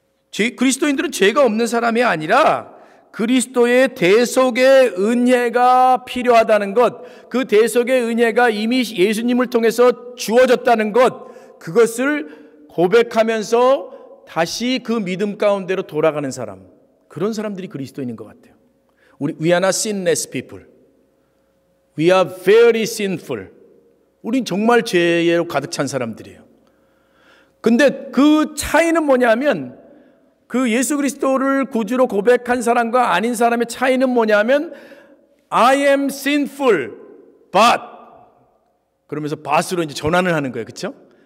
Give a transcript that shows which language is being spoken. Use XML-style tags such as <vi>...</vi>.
<ko>그리스도인들은 죄가 없는 사람이 아니라 그리스도의 대속의 은혜가 필요하다는 것, 그 대속의 은혜가 이미 예수님을 통해서 주어졌다는 것, 그것을 고백하면서 다시 그 믿음 가운데로 돌아가는 사람, 그런 사람들이 그리스도인인 것 같아요.</ko> <en>We are not sinless people. We are very sinful.</en> <ko>우린 정말 죄로 가득 찬 사람들이에요. 근데 그 차이는 뭐냐면, 그 예수 그리스도를 구주로 고백한 사람과 아닌 사람의 차이는 뭐냐면</ko> <en>I am sinful, but</en> <ko>그러면서 but으로 이제 전환을 하는 거예요. 그렇죠?</ko>